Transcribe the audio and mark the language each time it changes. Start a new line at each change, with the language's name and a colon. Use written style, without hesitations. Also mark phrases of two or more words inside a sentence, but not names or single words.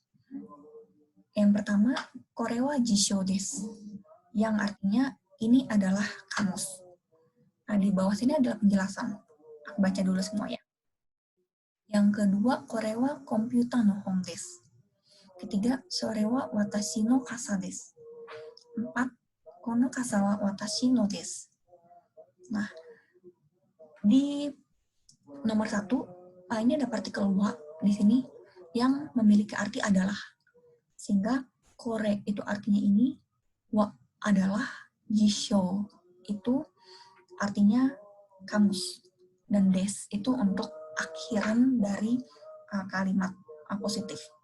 Indonesian: Yang pertama,
Japanese: これは辞書です,
Indonesian: yang artinya ini adalah kamus. Nah, di bawah sini adalah penjelasan. Aku baca dulu semua ya. Yang kedua,
Japanese: これはコンピューターの本です. Ketiga, それは私の傘です. 4, この傘は私のです.
Indonesian: Nah, di nomor 1, ini ada partikel wa di sini yang memiliki arti adalah. Sehingga kore itu artinya ini, wa adalah, jishou itu artinya kamus, dan des itu untuk akhiran dari kalimat positif.